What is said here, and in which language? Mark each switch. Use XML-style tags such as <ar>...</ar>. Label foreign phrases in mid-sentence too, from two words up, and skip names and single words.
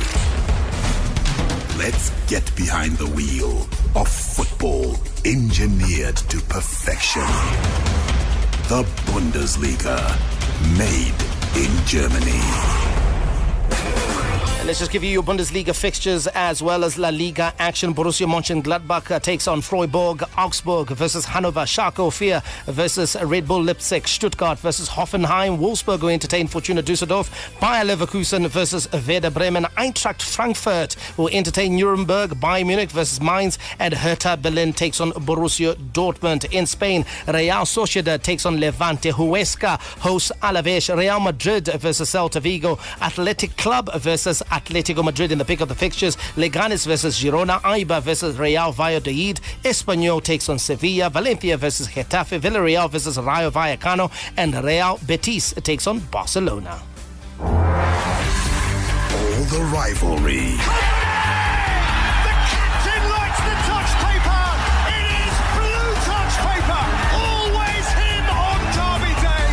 <en>Let's get behind the wheel of football engineered to perfection. The Bundesliga, made in Germany. Let's just give you your Bundesliga fixtures as well as La Liga action. Borussia Mönchengladbach takes on Freiburg, Augsburg versus Hannover, Schalke 04 versus Red Bull Leipzig, Stuttgart versus Hoffenheim, Wolfsburg will entertain Fortuna Düsseldorf, Bayer Leverkusen versus Werder Bremen, Eintracht Frankfurt will entertain Nuremberg, Bayern Munich versus Mainz, and Hertha Berlin takes on Borussia Dortmund. In Spain, Real Sociedad takes on Levante, Huesca hosts Alaves, Real Madrid versus Celta Vigo, Athletic Club versus Atletico Madrid in the pick of the fixtures, Leganes versus Girona, Eibar versus Real Valladolid, Espanyol takes on Sevilla, Valencia versus Getafe, Villarreal versus Rayo Vallecano, and Real Betis takes on Barcelona. All the rivalry. The captain likes the touch paper. It is blue touch paper. Always him on Derby Day.</en>